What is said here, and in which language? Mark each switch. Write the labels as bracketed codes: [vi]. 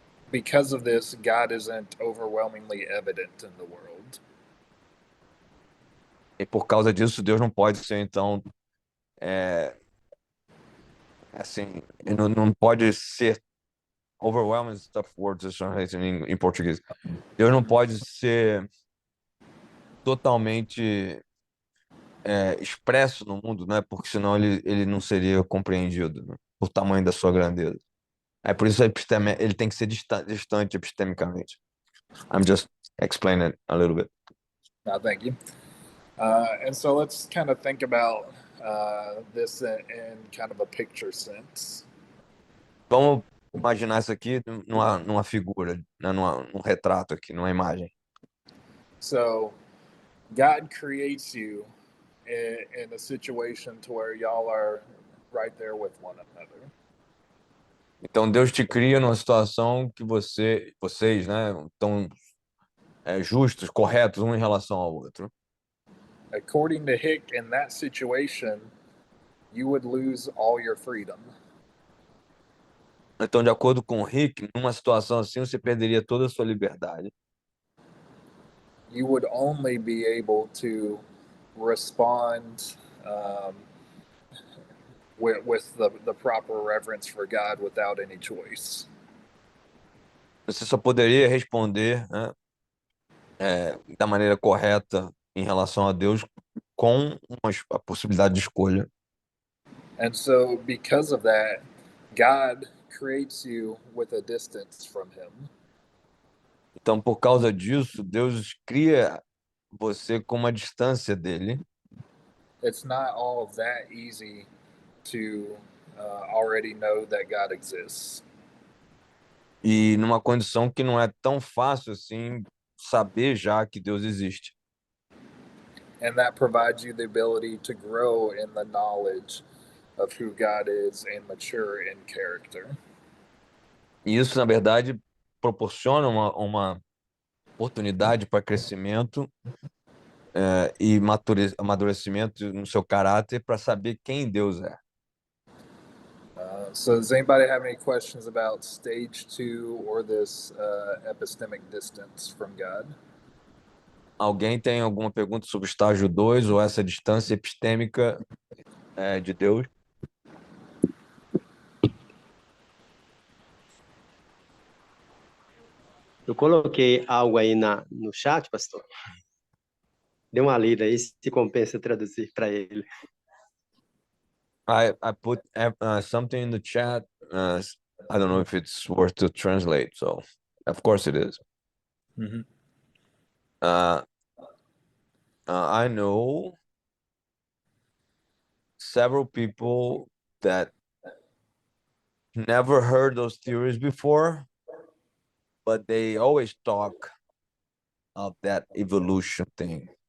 [en] because of this, God isn't overwhelmingly evident in the world. [pt] E por causa disso, Deus não pode ser, então, assim, não pode ser [en] overwhelming stuff words [pt] em português. Deus não pode ser totalmente expresso no mundo, né? Porque senão ele não seria compreendido, né? Por tamanho da sua grandeza. É por isso ele tem que ser distante epistemicamente. [en] I'm just explaining it a little bit. No, thank you. And so let's kind of think about this in kind of a picture sense. [pt] Vamos imaginar isso aqui numa figura, né? Num retrato aqui, numa imagem. [en] So God creates you in a situation to where y'all are right there with one another. [pt] Então Deus te cria numa situação que vocês, né, estão justos, corretos um em relação ao outro. [en] According to Hick, in that situation, you would lose all your freedom. [pt] Então, de acordo com o Rick, numa situação assim, você perderia toda a sua liberdade. [en] You would only be able to respond with the proper reverence for God without any choice. [pt] Você só poderia responder, né, da maneira correta em relação a Deus com a possibilidade de escolha. [en] And so, because of that, God creates you with a distance from Him. [pt] Então, por causa disso, Deus cria você com uma distância dele. [en] It's not all that easy to already know that God exists. [pt] e numa condição que não é tão fácil assim saber já que Deus existe. [en] And that provides you the ability to grow in the knowledge of who God is and mature in character. [pt] E isso, na verdade, proporciona uma oportunidade para crescimento e amadurecimento no seu caráter para saber quem Deus é. [en] So does anybody have any questions about stage 2 or this epistemic distance from God? [pt] Alguém tem alguma pergunta sobre o estágio 2 ou essa distância epistêmica de Deus? Eu coloquei algo aí no chat, pastor. Dê uma lida aí, se compensa traduzir para ele. [en] I put something in the chat. I don't know if it's worth to translate, so of course it is. Mm-hmm. I know several people that never heard those theories before, but they always talk of that evolution thing.